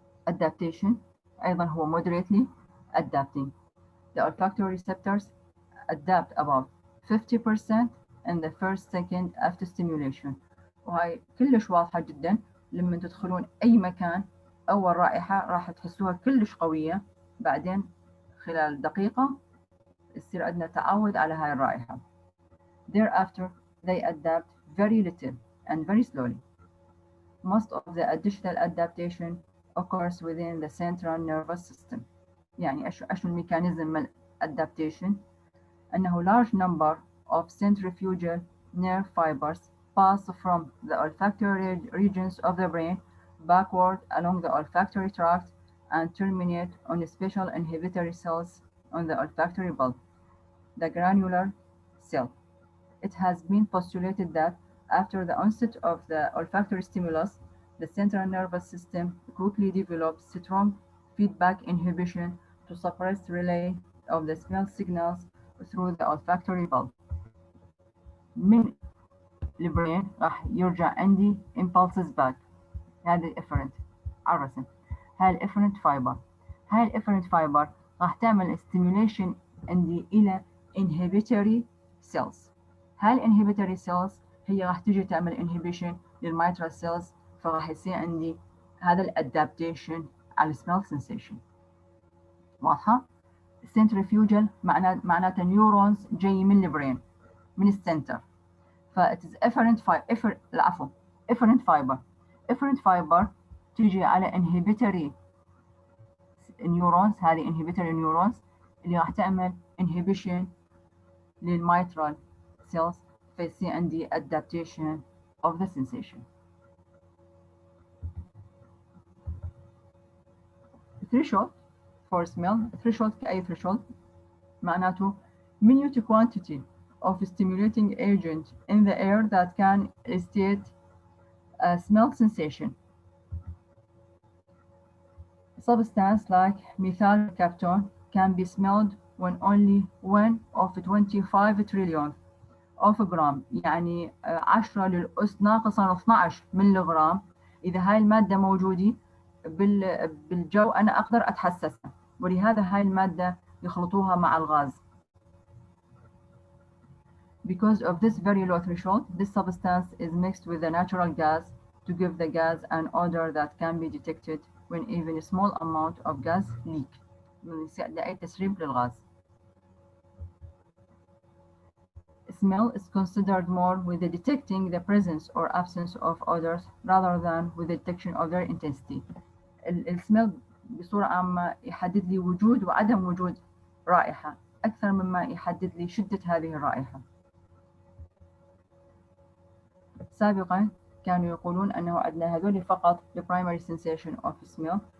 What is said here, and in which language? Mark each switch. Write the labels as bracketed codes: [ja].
[en] Adaptation أيضا هو moderately adapting. The olfactory receptors adapt about 50% in the first second after stimulation. [ar] وهاي كلش واضحة جدا، لما تدخلون أي مكان أول رائحة راح تحسوها كلش قوية، بعدين خلال دقيقة يصير عندنا تعود على هاي الرائحة. [en] Thereafter they adapt very little and very slowly. Most of the additional adaptation occurs within the central nervous system. [ar] يعني أشو الميكانيزم مال [en] adaptation؟ أنه large number of centrifugal nerve fibers pass from the olfactory regions of the brain backward along the olfactory tract and terminate on special inhibitory cells on the olfactory bulb, the granular cell. It has been postulated that after the onset of the olfactory stimulus, the central nervous system quickly develops strong feedback inhibition to suppress relay of the smell signals through the olfactory bulb. [ar] من البرين راح يرجع عندي impulses back. هذا efferent على الرسم. هاي الافرنت فايبر، هاي الافرنت فايبر راح تعمل stimulation عندي إلى inhibitory cells. هاي الانهبيتوري cells هي راح تجي تعمل inhibition للميترال cells، فراح يصير عندي هذا الادابتيشن على smell sensation. واضحة؟ centrifugal معناته نيورونز جاي من البرين من السنتر، ف [en] it is efferent fiber efferent fiber. efferent fiber تيجي على inhibitory neurons، هذه inhibitory neurons اللي راح تعمل inhibition للmitral cells، فيصير عندي adaptation of the sensation. threshold for smell. threshold كأي threshold معناته minute quantity of stimulating agent in the air that can elicit a smell sensation. Substance like methyl captone can be smelled when only 1 of 25 trillion of gram، [ar] يعني 10 للأس ناقصا 12 ملغرام. إذا هاي المادة موجودة بالجو أنا أقدر أتحسسها، ولهذا هاي المادة يخلطوها مع الغاز. [en] Because of this very low threshold, this substance is mixed with the natural gas to give the gas an odor that can be detected when even a small amount of gas leak. [ar] لأي تسريب للغاز. [en] Smell is considered more with the detecting the presence or absence of odors rather than with the detection of their intensity. [ar] السمell بصورة عامة يحدد لي وجود وعدم وجود رائحة أكثر مما يحدد لي شدة هذه الرائحة. سابقا كانوا يقولون أنه عندنا هذول فقط [en] the primary sensation of smell.